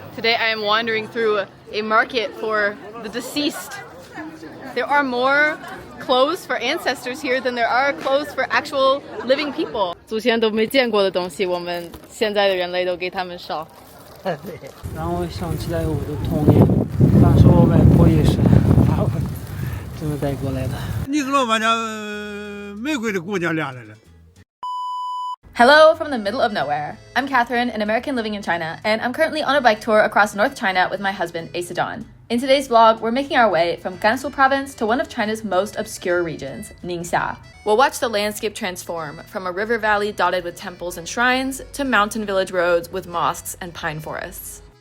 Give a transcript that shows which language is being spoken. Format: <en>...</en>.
<en>Today I am wandering through a market for the deceased. There are more clothes for ancestors here than there are clothes for actual living people.</en> <zh>祖先都没见过的东西，我们现在的人类都给他们烧。对，让我想起来我的童年，当时我外婆也是把我这么带过来的。你怎么把那玫瑰的姑娘领来了？</zh> <en>Hello from the middle of nowhere. I'm Katherine, an American living in China, and I'm currently on a bike tour across North China with my husband, Asa John. In today's vlog, we're making our way from Gansu province to one of China's most obscure regions, Ningxia. We'll watch the landscape transform from a river valley dotted with temples and shrines to mountain village roads with mosques and pine forests.</en>